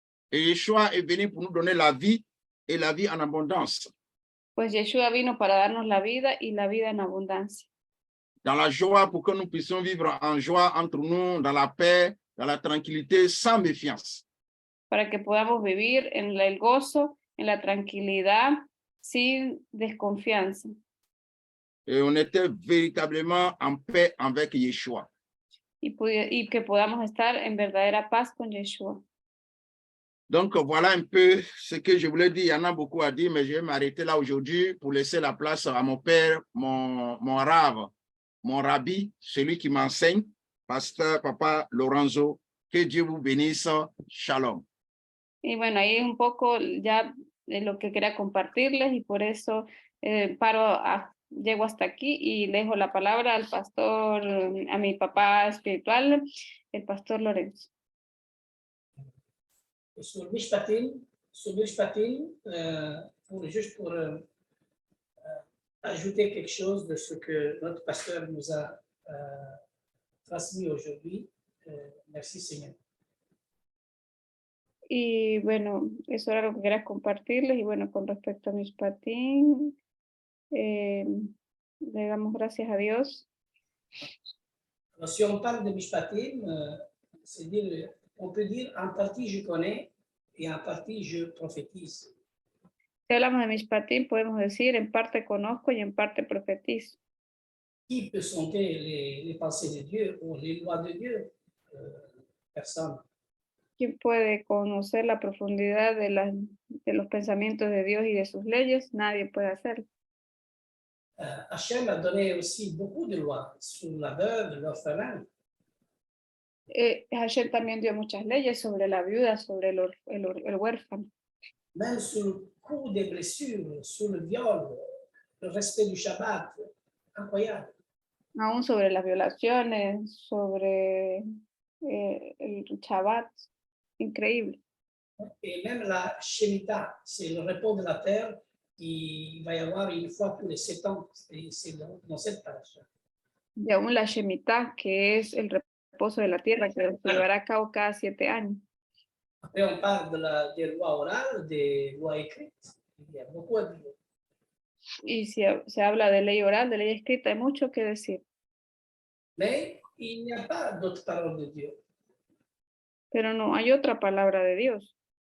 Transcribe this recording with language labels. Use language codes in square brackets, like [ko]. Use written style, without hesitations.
[fr] Et Yeshua est venu pour nous donner la vie et la vie en abondance. [es] Pues Yeshua vino para darnos la vida y la vida en abundancia. [fr] Dans la joie, pour que nous puissions vivre en joie entre nous, dans la paix, dans la tranquillité, sans méfiance. [es] Para que podamos vivir en el gozo, en la tranquilidad, sin desconfianza. [fr] Et on était véritablement en paix avec Yeshua. [es] Y que podamos estar en verdadera paz con Yeshua. [fr] Donc, voilà un peu ce que je voulais dire. Il y en a beaucoup à dire, mais je vais m'arrêter là aujourd'hui pour laisser la place à mon père, mon rave, mon rabbi, celui qui m'enseigne, pasteur Papa Lorenzo. Que Dieu vous bénisse. Shalom. [es] Y bueno, ahí un poco ya de lo que quería compartirles y por eso llego hasta aquí y dejo la palabra al pastor, a mi papá espiritual, el pastor Lorenzo. [fr] Sur Mishpatim, juste pour ajouter quelque chose de ce que notre pasteur nous a transmis aujourd'hui. Merci Seigneur. [es] Y bueno, eso era lo que quería compartirles. Y bueno, con respecto a Mishpatim, le damos gracias a Dios. [fr] Alors, si on parle de Mishpatim, c'est dire, on peut dire en partie je connais et en partie je prophétise. [es] Si hablamos de Mishpatim, podemos decir en parte conozco y en parte profetizo. [fr] Qui peut sonder les pensées de Dieu ou les lois de Dieu? Personne. [es] ¿Quién puede conocer la profundidad de los pensamientos de Dios y de sus leyes? Nadie puede hacerlo. [fr] Hachem a donné aussi beaucoup de lois sur la veuve, l'orphelin. [es] Hashem también dio muchas leyes sobre la viuda, sobre el huérfano. [fr] Même sur le coup des blessures, sur le viol, le respect du Shabbat. Incroyable. [es] Aún sobre las violaciones, sobre el Shabbat. Increíble. [fr] Et même la Shemitah, c'est le repos de la terre qui va y avoir une fois tous les 7 ans. C'est dans cette paracha. [es] Y aún la Shemitah, que es el reposo de la tierra, que se llevará a cabo cada 7 años. [fr] Après, on parle des lois orales, des lois écrites. Il y a beaucoup à dire. [es] Y si se habla de ley oral, de ley escrita, hay mucho que decir. [fr] Mais il n'y a pas d'autre parole de Dieu. [es] Pero no hay otra palabra de Dios.